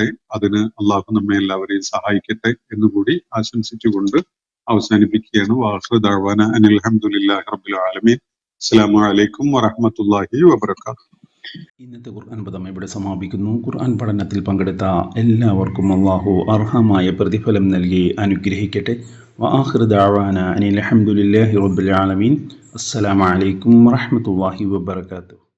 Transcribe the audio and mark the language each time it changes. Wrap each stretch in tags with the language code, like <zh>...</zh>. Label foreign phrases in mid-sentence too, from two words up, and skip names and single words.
<ml>അതിന് അള്ളാഹു നമ്മെ എല്ലാവരെയും സഹായിക്കട്ടെ എന്നുകൂടി ആശംസിച്ചുകൊണ്ട് അവസാനിപ്പിക്കുകയാണ്.</ml> <ar>وآخر دعوانا أن الحمد لله رب العالمين. السلام عليكم ورحمة الله وبركاته.</ar> <ml>ഇന്നത്തെ ഖുർആൻ പദം ഇവിടെ സമാപിക്കുന്നു. ഖുർആൻ പഠനത്തിൽ പങ്കെടുത്ത എല്ലാവർക്കും അള്ളാഹു അർഹമായ പ്രതിഫലം നൽകി അനുഗ്രഹിക്കട്ടെ.</ml> <ar>وآخر دعوانا أن الحمد لله رب العالمين. السلام عليكم ورحمة الله وبركاته.</ar>